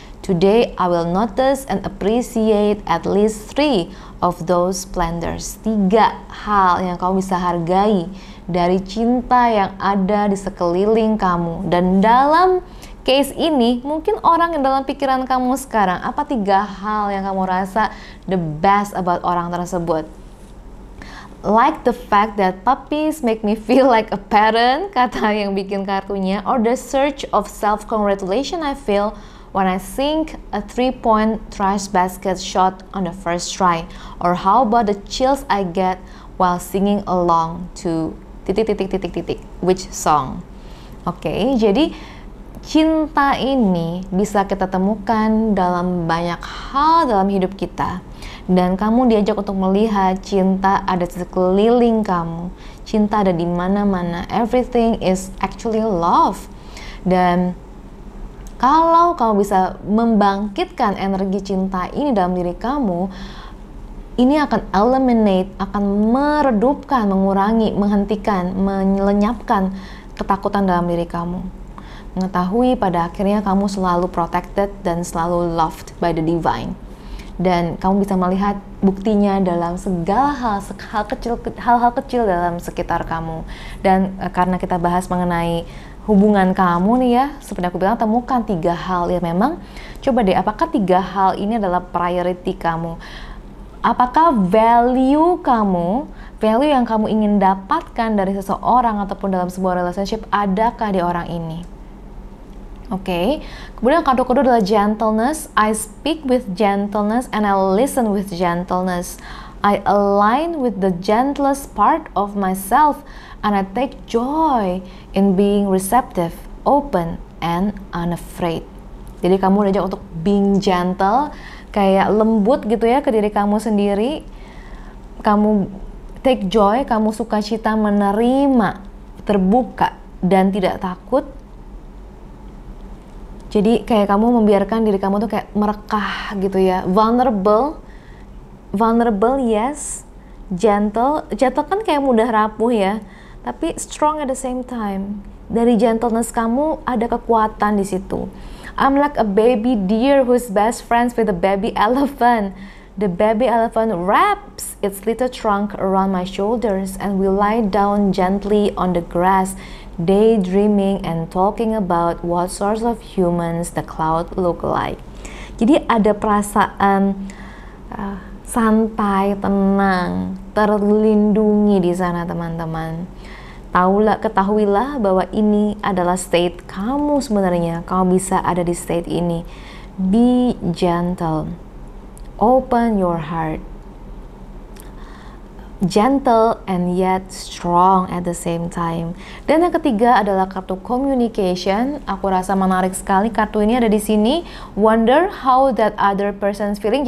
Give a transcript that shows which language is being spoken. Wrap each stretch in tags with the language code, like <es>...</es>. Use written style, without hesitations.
<en>Today I will notice and appreciate at least 3 of those splendors.</en> <id>3 hal yang kamu bisa hargai dari cinta yang ada di sekeliling kamu. Dan dalam case ini, mungkin orang yang dalam pikiran kamu sekarang, apa 3 hal yang kamu rasa</id> <en>the best about</en> <id>orang tersebut?</id> <en>Like the fact that puppies make me feel like a parent,</en> <id>kata yang bikin kartunya.</id> <en>Or the surge of self-congratulation I feel when I sink a 3-point trash basket shot on the first try. Or how about the chills I get while singing along to ... which song?</en> <id>Oke, jadi cinta ini bisa kita temukan dalam banyak hal dalam hidup kita. Dan kamu diajak untuk melihat cinta ada di sekeliling kamu. Cinta ada di mana-mana.</id> <en>Everything is actually love.</en> <id>Dan kalau kamu bisa membangkitkan energi cinta ini dalam diri kamu, ini akan eliminate, akan meredupkan, mengurangi, menghentikan, melenyapkan ketakutan dalam diri kamu. Mengetahui pada akhirnya kamu selalu protected dan selalu</id> <en>loved by the divine.</en> <id>Dan kamu bisa melihat buktinya dalam segala hal-hal kecil dalam sekitar kamu. Dan karena kita bahas mengenai hubungan kamu nih ya, seperti aku bilang, temukan 3 hal ya. Memang coba deh, apakah 3 hal ini adalah priority kamu? Apakah value yang kamu ingin dapatkan dari seseorang ataupun dalam sebuah relationship, adakah di orang ini? Oke. Kemudian kartu kedua adalah gentleness.</id> <en>I speak with gentleness and I listen with gentleness. I align with the gentlest part of myself and I take joy in being receptive, open, and unafraid.</en> <id>Jadi kamu diajak untuk being gentle, kayak lembut gitu ya ke diri kamu sendiri. Kamu take joy, kamu sukacita menerima, terbuka, dan tidak takut. Jadi kayak kamu membiarkan diri kamu tuh kayak merekah gitu ya.</id> <en>Vulnerable yes.</en> <id>Gentle kan kayak mudah rapuh ya. Tapi</id> <en>strong at the same time.</en> <id>Dari gentleness kamu ada kekuatan di situ.</id> <en>I'm like a baby deer who's best friends with a baby elephant. The baby elephant wraps its little trunk around my shoulders and we lie down gently on the grass, daydreaming and talking about what sorts of humans the cloud look like.</en> <id>Jadi ada perasaan santai, tenang, terlindungi di sana teman-teman. Ketahuilah bahwa ini adalah state kamu sebenarnya. Kamu bisa ada di state ini.</id> <en>Be gentle. Open your heart. Gentle and yet strong at the same time.</en> <id>Dan yang ketiga adalah kartu communication. Aku rasa menarik sekali kartu ini ada di sini.</id> <en>Wonder how that other person's feeling.</en>